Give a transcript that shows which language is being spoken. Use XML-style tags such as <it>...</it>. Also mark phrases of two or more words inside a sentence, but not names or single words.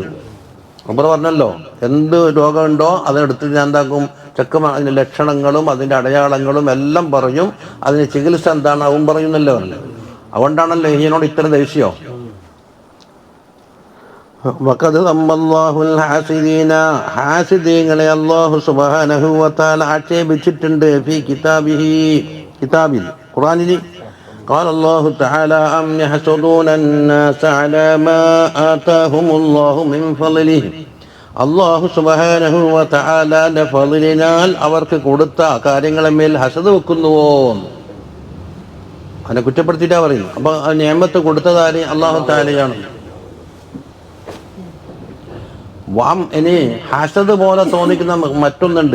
<ml>മുമ്പ് പറഞ്ഞല്ലോ, എന്ത് രോഗമുണ്ടോ അതിനെടുത്ത് ഞാൻ എന്താക്കും, ചെക്ക് അതിൻ്റെ ലക്ഷണങ്ങളും അതിൻ്റെ അടയാളങ്ങളും എല്ലാം പറയും, അതിന് ചികിത്സ എന്താണ് അവൻ പറയുന്നല്ലോ പറഞ്ഞു. അതുകൊണ്ടാണല്ലോ ഈയനോട് ഇത്ര ദേഷ്യോ.</ml> <ar>وقد ذم الله الحاسدين,</ar> <ml>ഹാസിദീങ്ങളെ</ml> <ar>الله سبحانه وتعالى</ar> <ml>ആക്ഷേപിച്ചിട്ടുണ്ട്.</ml> <ar>في كتابه,</ar> <ml>കിതാബിൽ, ഖുർആനിൽ.</ml> <ar>قال الله تعالى أم يحسدون الناس على ما آتاهم الله من فضله. الله سبحانه</ar> <ml>വ തആലയുടെ ഫളിലിനാൽ അവർക്ക് കൊടുത്ത കാര്യങ്ങളെ മേൽ ഹസദ് വെക്കുന്നുവോ? അതിനെ കുറ്റപ്പെടുത്തിയിട്ടാ പറയുന്നു. അപ്പൊ ആ നിഅമത്ത് കൊടുത്തതാര്? അല്ലാഹു തആലയാണ്. ഇനി ഹസദ് പോലെ തോന്നിക്കുന്ന മറ്റൊന്നുണ്ട്.</ml>